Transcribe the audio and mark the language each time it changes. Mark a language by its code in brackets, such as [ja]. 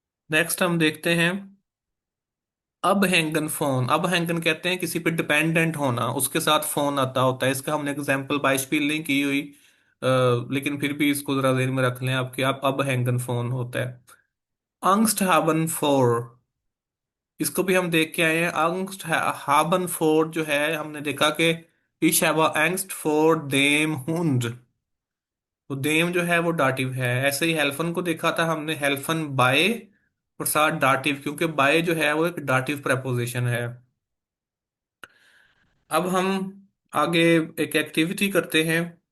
[hi] Next हम देखते हैं अब हैंगन फोन। अब हैंगन कहते हैं किसी पे डिपेंडेंट होना, उसके साथ फोन आता होता है। इसका हमने एग्जांपल बाइशपील नहीं की हुई, लेकिन फिर भी इसको जरा ध्यान में रख लें आपके। आप अब हैंगन फोन होता है angst haben फोर। इसको भी हम देख के आए हैं। [de] angst haben [hi] फोर जो है, हमने देखा कि [de] ich habe angst vor dem Hund। [hi] तो देम जो है वो डाटिव है। ऐसे ही हेल्फन को देखा था हमने, हेल्फन बाय, और साथ डाटिव, क्योंकि बाय जो है वो एक डाटिव प्रेपोजिशन है। अब हम आगे एक एक्टिविटी करते हैं।